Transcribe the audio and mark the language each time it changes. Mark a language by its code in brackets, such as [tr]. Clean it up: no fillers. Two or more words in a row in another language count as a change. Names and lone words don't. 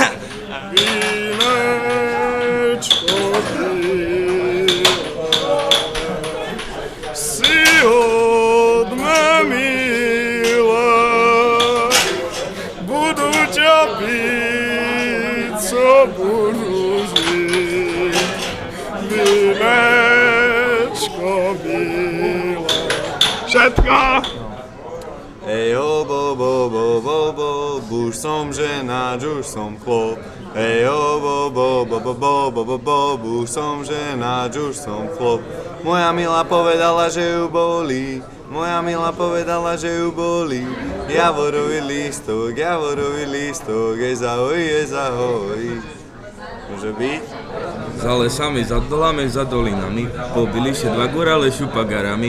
[sk] Vínečko si od mňa milá, budu ťa piť, co budu žiť. Vínečko milá. Všetko! Ejo, bo, bo, bo, bo, bo, už som žena, už som chlop. Ejo, bo, bo, bo, bo, bo, bo, bo, bo, už som žena, už som chlop. Moja milá povedala, že ju bolí, moja milá povedala, že ju bolí. Javorový lístok, ahoj. Môže byť? Za lesami, za dolami, za dolinami, [pl] pobili się [sk] dva górale šupagarami.